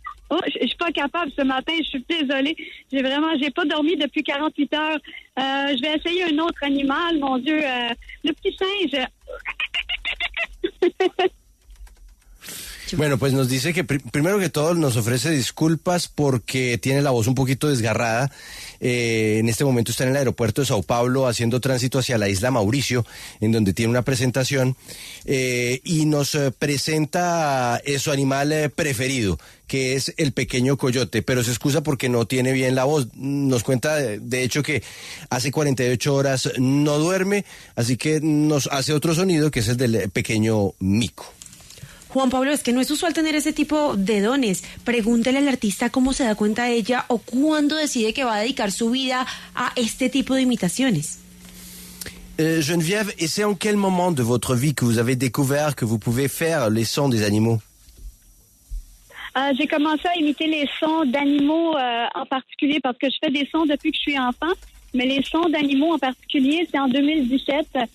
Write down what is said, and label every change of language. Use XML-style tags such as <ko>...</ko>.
<fr>Oh, je suis pas capable ce matin, je suis désolée. J'ai pas dormi depuis 48 heures. Je vais essayer un autre animal, mon Dieu. Le petit singe.</fr> <es>Bueno, pues nos dice que primero que todo nos ofrece disculpas porque tiene la voz un poquito desgarrada. En este momento está en el aeropuerto de Sao Paulo haciendo tránsito hacia la isla Mauricio, en donde tiene una presentación, y nos presenta su animal preferido, que es el pequeño coyote, pero se excusa porque no tiene bien la voz. Nos cuenta, de hecho, que hace 48 horas no duerme, así que nos hace otro sonido, que es el del pequeño mico. Juan Pablo, es que no es usual tener ese tipo de dones. Pregúntele al artista cómo se da cuenta ella o cuándo decide que va a dedicar su vida a este tipo de imitaciones.</es> <fr>Geneviève, et c'est en quel moment de votre vie que vous avez découvert que vous pouvez faire les sons des animaux? J'ai commencé à imiter les sons d'animaux en particulier parce que je fais des sons depuis que je suis enfant, mais les sons d'animaux en particulier, c'est en 2017.</fr>